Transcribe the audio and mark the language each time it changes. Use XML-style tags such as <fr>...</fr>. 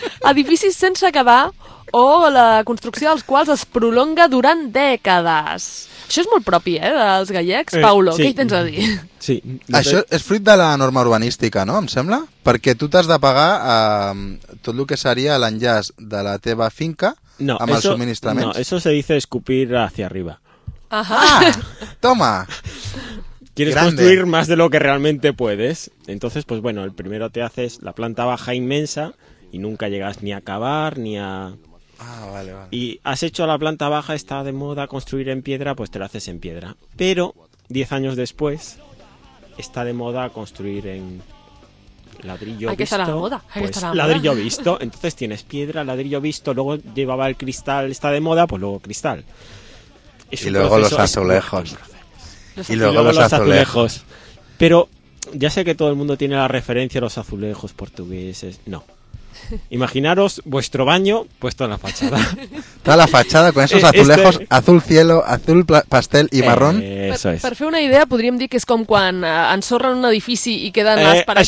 <ca>Edificis sense acabar o la construcció dels quals es prolonga durant dècades. Això és molt propi, dels gallecs. Paulo, sí. Què hi tens a dir? Sí. Això és fruit de la norma urbanística, no, em sembla? Perquè tu t'has de pagar tot el que seria l'enllaç de la teva finca amb els subministraments.</ca> <es>No, eso se dice escupir hacia arriba. Ajá. Toma! Quieres Grande. Construir más de lo que realmente puedes. Entonces, pues bueno, el primero te haces la planta baja inmensa y nunca llegas ni a acabar ni a... Ah, vale. Y has hecho la planta baja, está de moda construir en piedra, pues te lo haces en piedra. Pero 10 años después está de moda construir en ladrillo visto. Hay que estar a la moda. Pues ladrillo visto. Entonces tienes piedra, ladrillo visto, luego llevaba el cristal, está de moda, pues luego cristal. Y luego los azulejos. Y luego los azulejos. Pero ya sé que todo el mundo tiene la referencia a los azulejos portugueses. No. Imaginaros vuestro baño puesto en la fachada. Toda la fachada con esos azulejos, azul cielo, azul pastel y marrón. Eso es.</es> <ca>Per fer una idea, podríem dir que és com quan ensorren un edifici i queden les parets</ca>